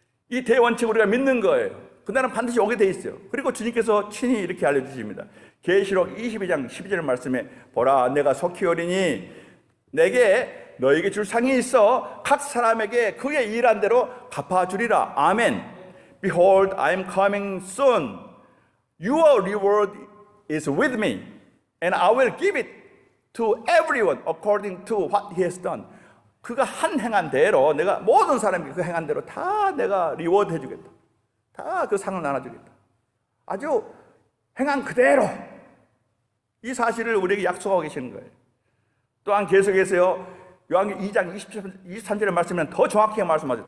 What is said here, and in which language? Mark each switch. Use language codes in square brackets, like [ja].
[ko] 이 대원칙 우리가 믿는 거예요. 그날은 반드시 오게 돼 있어요. 그리고 주님께서 친히 이렇게 알려주십니다. 계시록 22장 12절 말씀에 보라, 내가 속히 오리니 내게 너에게 줄 상이 있어 각 사람에게 그의 일한 대로 갚아주리라. [en] 아멘. Behold, I am coming soon. Your reward is with me, and I will give it to everyone according to what he has done. [ko] 그가 한 행한 대로, 내가 모든 사람에게 그 행한 대로 다 내가 리워드 해주겠다. 다 그 상을 나눠주겠다. 아주 행한 그대로 이 사실을 우리에게 약속하고 계시는 거예요. 또한 계속해서요, 요한계시록 2장 23절의 말씀은 더 정확하게 말씀하죠.